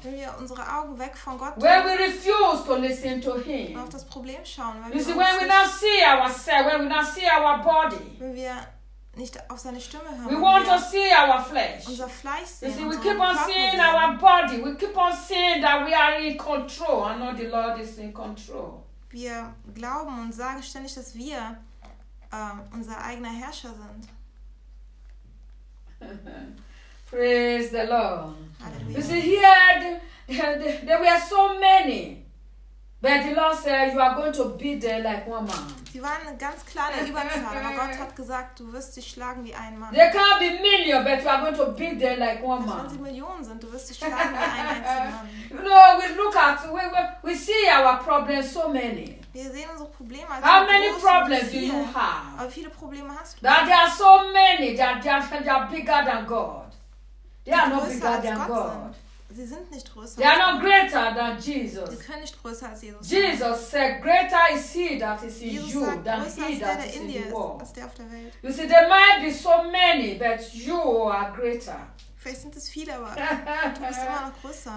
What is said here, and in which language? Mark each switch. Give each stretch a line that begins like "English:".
English: When we refuse to listen to him. You see, when we not see ourselves, when we not see our body.
German: Nicht auf seine Stimme hören,
English: we want to see our flesh.
German: Unser Fleisch sehen,
English: you see, we keep on seeing our body. We keep on seeing that we are in control. I know the Lord is in control.
German: Wir glauben und sagen ständig, dass wir unser eigener Herrscher sind.
English: Praise the Lord. Hallelujah. You see, here there were so many. But the Lord said, you are going to be there like one man.
German: Sie waren eine ganz kleine Überzahl, aber Gott hat gesagt, du wirst dich schlagen wie ein Mann.
English: There can't be millions, but you are going to be there like one man.
German: Wenn sie Millionen sind, du wirst dich schlagen wie ein einziger Mann.
English: You know, we look at, we see our problems so many.
German: Wir sehen unsere Probleme.
English: Also how many problems do you have?
German: Aber viele Probleme hast du.
English: That there are so many, that they are bigger than God. They are not bigger than God.
German: Sie sind nicht größer.
English: They are not greater than Jesus.
German: Sie können nicht größer als Jesus.
English: Jesus said, greater is he that is in Jesus you
German: sagt,
English: than he that is in the world.
German: Als der auf der Welt.
English: You see, there might be so many, but you are greater.
German: Vielleicht sind es viele, aber du bist immer noch größer.